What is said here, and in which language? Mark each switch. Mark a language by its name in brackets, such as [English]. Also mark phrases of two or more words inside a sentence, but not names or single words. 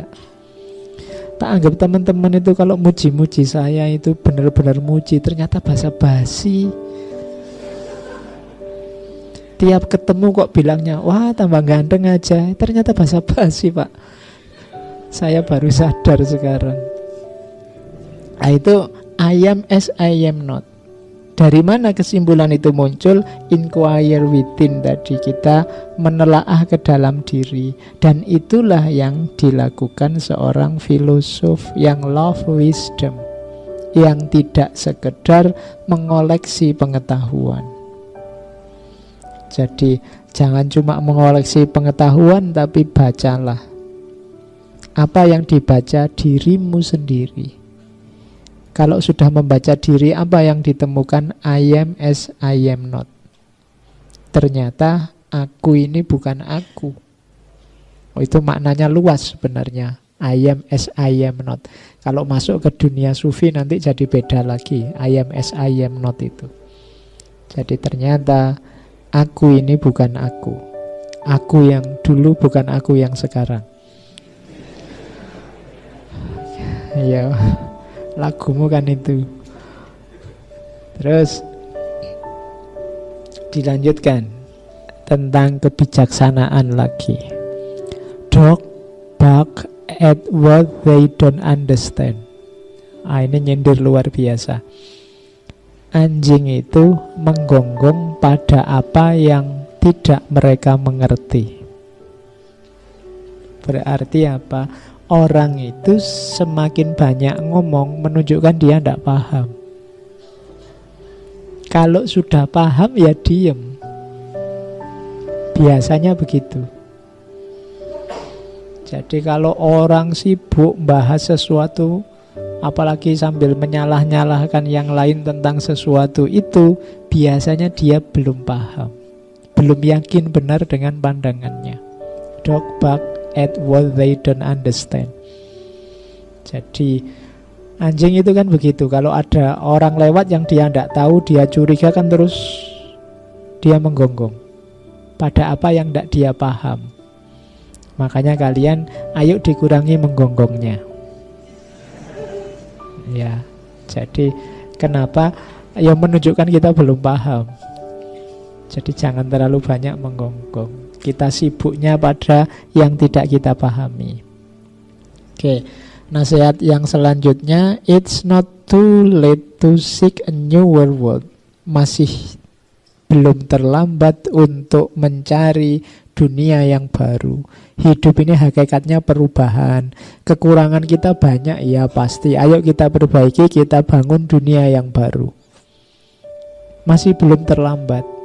[Indonesian] Tak anggap teman-teman itu kalau muji-muji saya itu benar-benar muji. Ternyata basa-basi. Tiap ketemu kok bilangnya, wah tambah ganteng aja. Ternyata basa-basi, Pak. Saya baru sadar sekarang. Nah, itu [English] I am as I am not. [Indonesian] Dari mana kesimpulan itu muncul? [English] Inquire within [Indonesian] tadi, kita menelaah ke dalam diri. Dan itulah yang dilakukan seorang filosof yang [English] love wisdom, [Indonesian] yang tidak sekedar mengoleksi pengetahuan. Jadi jangan cuma mengoleksi pengetahuan, tapi bacalah. Apa yang dibaca? Dirimu sendiri. Kalau sudah membaca diri, apa yang ditemukan? [English] I am as I am not. [Indonesian] Ternyata aku ini bukan aku. Oh, itu maknanya luas sebenarnya. [English] I am as I am not. [Indonesian] Kalau masuk ke dunia sufi nanti jadi beda lagi. [English] I am as I am not itu. [Indonesian] Jadi ternyata aku ini bukan aku. Aku yang dulu bukan aku yang sekarang. Ya, lagumu kan itu. Terus dilanjutkan tentang kebijaksanaan lagi. [English] Dog bark at what they don't understand. [Indonesian] Ini nyindir luar biasa. Anjing itu menggonggong pada apa yang tidak mereka mengerti. Berarti apa? Orang itu semakin banyak ngomong menunjukkan dia tidak paham. Kalau sudah paham ya diem. Biasanya begitu. Jadi kalau orang sibuk bahas sesuatu, apalagi sambil menyalah-nyalahkan yang lain tentang sesuatu itu, biasanya dia belum paham, belum yakin benar dengan pandangannya. [English] Dog bark at what they don't understand. [Indonesian] Jadi anjing itu kan begitu. Kalau ada orang lewat yang dia tidak tahu, dia curiga kan, terus dia menggonggong pada apa yang tidak dia paham. Makanya kalian ayo dikurangi menggonggongnya. Ya, jadi kenapa? Ya menunjukkan kita belum paham. Jadi jangan terlalu banyak menggonggong. Kita sibuknya pada yang tidak kita pahami. Oke, nasihat yang selanjutnya, [English] it's not too late to seek a newer world. [Indonesian] Masih belum terlambat untuk mencari dunia yang baru. Hidup ini hakikatnya perubahan. Kekurangan kita banyak, ya pasti. Ayo kita perbaiki, kita bangun dunia yang baru. Masih belum terlambat.